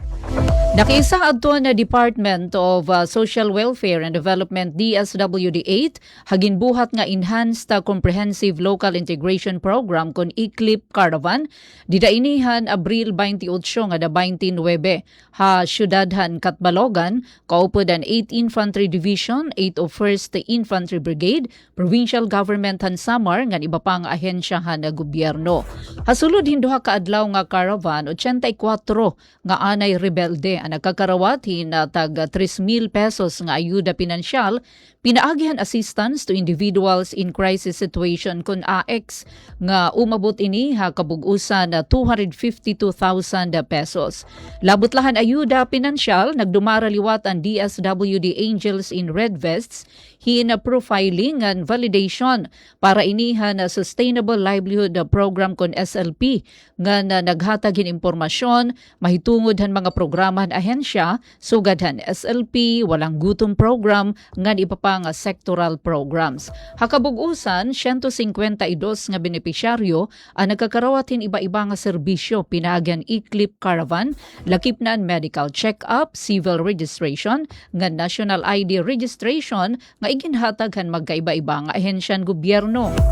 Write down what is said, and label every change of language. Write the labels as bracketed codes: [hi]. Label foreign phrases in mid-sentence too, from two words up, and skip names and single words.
[war] Nakiisa adto na Department of Social Welfare and Development DSWD-8 haginbuhat nga Enhanced Comprehensive Local Integration Program kon Iklip Caravan didainihan Abril 28 nga da 29 ha syudadhan Katbatan Balogan, kaupod ang 8th Infantry Division, 801st Infantry Brigade, Provincial Government han Samar, ngan iba pang ahensyahan na gobyerno. Hasulod hinduha ka adlaw nga caravan, 84 nga anay rebelde ang nagkakarawat tag 3,000 pesos nga ayuda pinansyal, pinaagihan assistance to individuals in crisis situation kun AX nga umabot ini ha kabug-usan na 252,000 pesos. Labot-lahan ayuda pinansyal nagdumara liwat ang DSWD Angels in Red Vests hina [en] profiling and validation [war] para inihan na Sustainable Livelihood Program kon SLP nga naghatagin impormasyon mahitungod han mga programahan ahensya sugadhan SLP walang gutom program ngan iba pa nga [en] sectoral programs. [war] Hakabug-usan 152 nga benepisyaryo ang nagkakarawatin iba-iba nga serbisyo pinagyan Eclipse Caravan, lakip na [en] medical check-up, civil registration, [war] nga [en] national ID registration [war] nga iginhatag han magkaiba-iba nga ahensyan gobyerno.